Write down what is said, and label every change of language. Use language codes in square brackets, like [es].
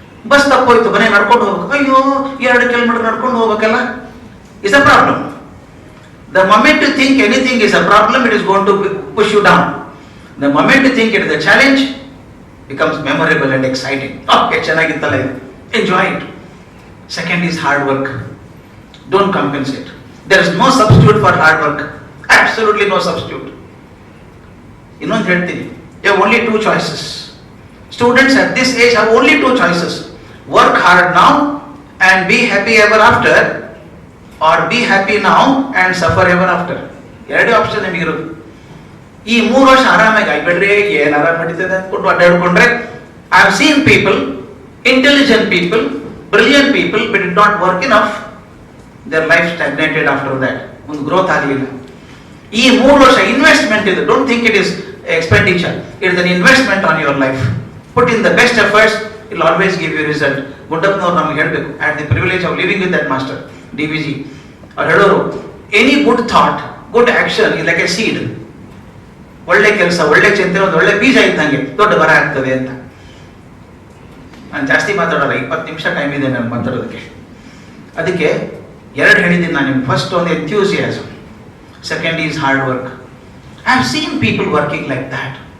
[kn] Bus ತಪ್ಪೋಯ್ತು, ಮನೆ ನಡ್ಕೊಂಡು ಹೋಗ್ಬೇಕು, ಅಯ್ಯೋ 2 ಕಿಲೋಮೀಟರ್ ನಡ್ಕೊಂಡು ಹೋಗ್ಬೇಕಲ್ಲ, [en] Is a problem. The moment you think anything is a problem, it is going to push you down. The moment you think it is a challenge, becomes memorable and exciting. Okay, [kn] ಚೆನ್ನಾಗಿತ್ತಲ್ಲ ಇದು, [en] enjoy it. Second is hard work. Don't compensate. There is no substitute for hard work. absolutely no substitute. [kn] ಇನ್ನೊಂದು ಹೇಳ್ತೀನಿ, [en] you have only two choices. Students at this age have only two choices: work hard now and be happy ever after, or be happy now and suffer ever after. [kn] ಎರಡೇ option ನಿಮಗಿರೋದು. ಈ 3 ವರ್ಷ ಆರಾಮಾಗಿ ಆಗ್ಬಿಡ್ರಿ, ಏನ್ ಆರಾಮ ನಡೀತದೆ ಅಂದ್ಕೊಂಡು ಅಡ್ಡಾಡ್ಕೊಂಡ್ರೆ, [en] I have seen people, intelligent people, brilliant people, but did not work enough. Their life stagnated after that. [kn] ಒಂದು growth ಆಗಲಿಲ್ಲ. ಈ 3 ವರ್ಷ ಇನ್ವೆಸ್ಟ್ಮೆಂಟ್ ಇದೆ. [en] Don't think it is expenditure. It is an investment on your life. Put in the best efforts, it will always give you result. [kn] ಗುಡ್ಡಪ್ಪನವ್ರು ನಮಗೆ ಹೇಳಬೇಕು, [en] I had the privilege of living with that master, DVG. [kn] ಅವ್ರು ಹೇಳೋರು, [en] any good thought, good action is like a seed. [kn] ಒಳ್ಳೆ ಕೆಲಸ, ಒಳ್ಳೆ ಚಿಂತನೆ ಒಂದು ಒಳ್ಳೆ ಬೀಜ ಇದ್ದಂಗೆ ದೊಡ್ಡ ಮರ ಆಗ್ತದೆ ಅಂತ. ನಾನು ಜಾಸ್ತಿ ಮಾತಾಡೋಲ್ಲ, 20 ನಿಮಿಷ ಟೈಮ್ ಇದೆ ನಾನು ಮಾತಾಡೋದಕ್ಕೆ. ಅದಕ್ಕೆ ಎರಡು ಹೇಳಿದ್ದೀನಿ ನಾನು ನಿಮ್ಗೆ. [en] First ಒಂದು enthusiasm, second is hard work. I have seen people working like that.